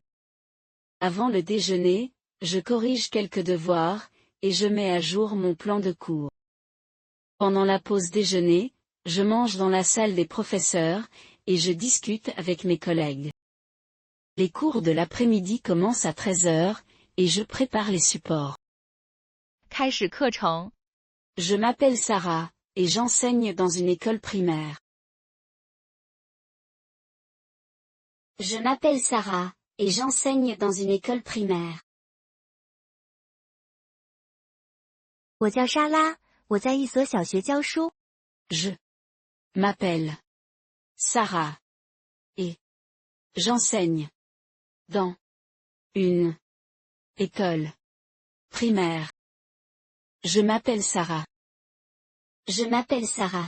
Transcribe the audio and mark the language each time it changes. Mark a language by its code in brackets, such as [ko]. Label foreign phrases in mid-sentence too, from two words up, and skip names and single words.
[fr] Avant le déjeuner, je corrige quelques devoirs, et je mets à jour mon plan de cours. Pendant la pause déjeuner, je mange dans la salle des professeurs, et je discute avec mes collègues. Les cours de l'après-midi commencent à 13 heures, et je prépare les supports. [zh] 开始课程。 [fr] Je m'appelle Sarah, et j'enseigne dans une école primaire. Je m'appelle Sarah, et j'enseigne dans une école primaire. [zh] 我叫莎拉，我在一所小学教书。 [fr] Je m'appelle Sarah, et j'enseigne dans une école primaire. Je m'appelle Sarah. Je m'appelle Sarah.